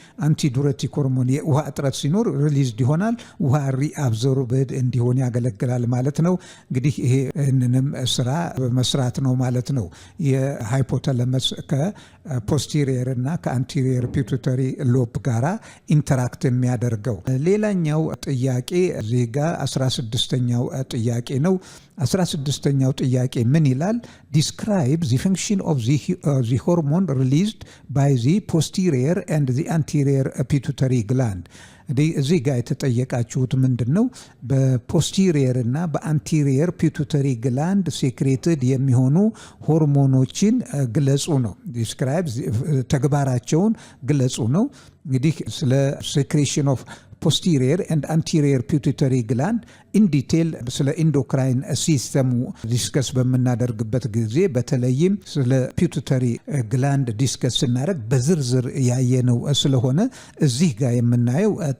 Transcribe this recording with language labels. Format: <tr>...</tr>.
<am>አንቲዱሬቲክ ሆርሞን የውሃ እጥረት ሲኖር ሪሊዝድ ይሆናል። ውሃ ሪአብዞርብድ እንዲሆን ያገለግላል ማለት ነው። እንግዲህ ይሄንንም ስራ መስራት ነው ማለት ነው። የሃይፖታለመስ ከፖስቴሪየር እና ከአንቴሪየር ፒቱተሪ ሎብ ጋራ ኢንተራክት የሚያደርገው። ሌላኛው ጥያቄ እዚህ ጋር 16ኛው ጥያቄ ነው። 16ኛው ጥያቄ ምን ይላል?</am> <en>ዲስክራይብ the function of the hormone released by the posterior and the anterior pituitary gland።</en> <am>እዚህ ጋር የተጠየቃችሁት ምንድን ነው? በፖስቴሪየር እና በአንቴሪየር ፒቱተሪ ግላንድ ሴክሬትድ የሚሆኑ ሆርሞኖችን ግለጹ ነው። ዲስክራይብ ተግባራቸውን ግለጹ ነው። እንግዲህ ስለ ሴክሬሽን ኦፍ</am> <en>posterior and anterior pituitary gland in detail</en> <am>ስለ ኢንዶክራይን ሲስተሙ ዲስከስ በምናደርግበት ጊዜ በተለይም ስለ ፒቱተሪ ግላንድ ዲስከስ ስናደርግ በዝርዝር ያየነው ስለሆነ እዚህ ጋር የምናየው</am>